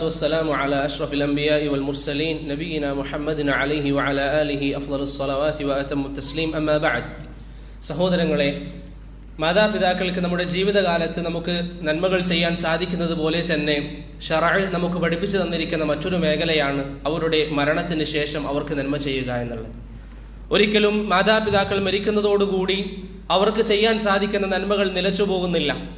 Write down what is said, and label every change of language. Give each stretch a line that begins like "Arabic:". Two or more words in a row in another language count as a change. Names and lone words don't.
Arabic: والسلام على أشرف الأنبياء والمرسلين نبينا محمد عليه وعلى آله أفضل الصلوات وأتم التسليم أما بعد.
Malayalam: സഹോദരങ്ങളെ, മാതാപിതാക്കൾക്ക് നമ്മുടെ ജീവിതകാലത്ത് നമുക്ക് നന്മകൾ ചെയ്യാൻ സാധിക്കുന്നത് പോലെ തന്നെ ശറഅ് നമുക്ക് പഠിപ്പിച്ചു തന്നിരിക്കുന്ന മറ്റൊരു മേഖലയാണ് അവരുടെ മരണത്തിന് ശേഷം അവർക്ക് നന്മ ചെയ്യുക എന്നുള്ളത്. ഒരിക്കലും മാതാപിതാക്കൾ മരിക്കുന്നതോടുകൂടി അവർക്ക് ചെയ്യാൻ സാധിക്കുന്ന നന്മകൾ നിലച്ചു പോകുന്നില്ല.